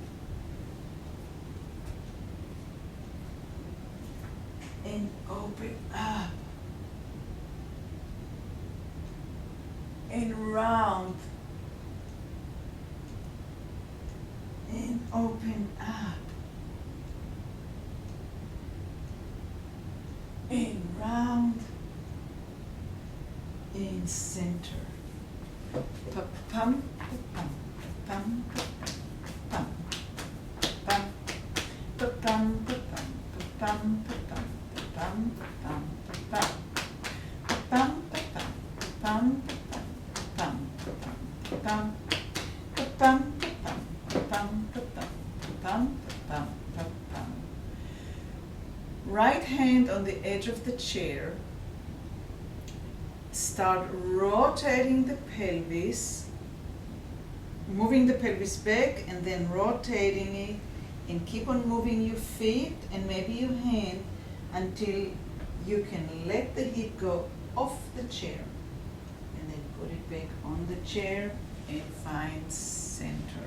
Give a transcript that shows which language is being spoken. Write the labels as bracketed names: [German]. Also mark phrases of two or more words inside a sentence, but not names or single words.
[English] and open up and round and open up and round and center. Pa-pum, pa-pum, pa-pum, pa-pum, pa-pum, pa-pum, pa-pum, pa-pum, pa-pum, pa-pum, pa-pum, pa-pum, pa-pum, pa-pum, pa-pum, pa-pum, pa-pum, pa-pum, pa-pum, pa-pum, pa-pam, pa-pam, pa-pam, pa-pam, pa-pam. Right hand on the edge of the chair. Start rotating the pelvis, moving the pelvis back and then rotating it, and keep on moving your feet and maybe your hand until you can let the hip go off the chair, and then put it back on the chair and find center.